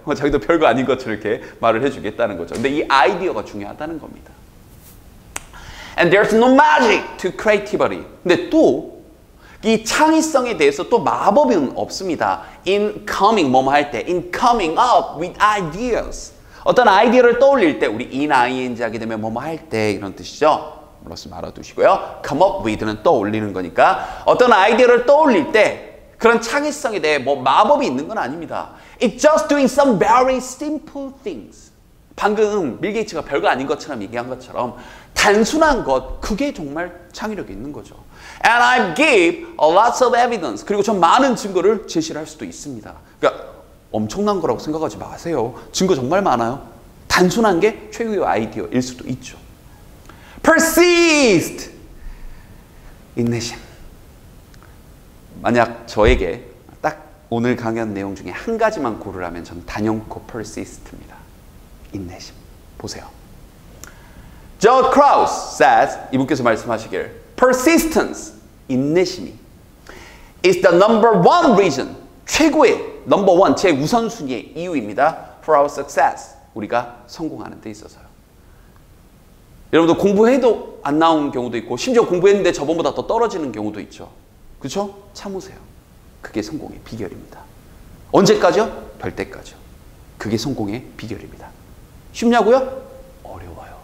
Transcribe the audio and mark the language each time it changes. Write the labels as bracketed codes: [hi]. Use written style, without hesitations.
[ko] 자기도 별거 아닌 것처럼 이렇게 말을 해주겠다는 거죠. 근데 이 아이디어가 중요하다는 겁니다. [en] And there's no magic to creativity. [ko] 근데 또 이 창의성에 대해서 또 마법은 없습니다. [en] In coming up with ideas. [ko] 어떤 아이디어를 떠올릴 때 우리 ing 하게 되면 뭐뭐 할 때 이런 뜻이죠. 플러스 알아두시고요. come up with는 떠올리는 거니까 어떤 아이디어를 떠올릴 때 그런 창의성에 대해 뭐 마법이 있는 건 아닙니다. [en] It's just doing some very simple things. [ko] 방금 빌 게이츠가 별거 아닌 것처럼 얘기한 것처럼 단순한 것, 그게 정말 창의력이 있는 거죠. [en] And I give a lots of evidence. [ko] 그리고 전 많은 증거를 제시를 할 수도 있습니다. 그러니까 엄청난 거라고 생각하지 마세요. 증거 정말 많아요. 단순한 게 최고의 아이디어일 수도 있죠. Persist! 인내심. 만약 저에게 딱 오늘 강연 내용 중에 한 가지만 고르라면 전 단연코 persist입니다. 인내심. 보세요. Joe Kraus says, 이분께서 말씀하시길 persistence, 인내심이 [en] is the number one reason, [ko] 최고의 number one, 제 우선순위의 이유입니다. [en] for our success, [ko] 우리가 성공하는 데 있어서요. 여러분들 공부해도 안 나온 경우도 있고 심지어 공부했는데 저번보다 더 떨어지는 경우도 있죠. 그렇죠? 참으세요. 그게 성공의 비결입니다. 언제까지요? 될 때까지요. 그게 성공의 비결입니다. 쉽냐고요? 어려워요.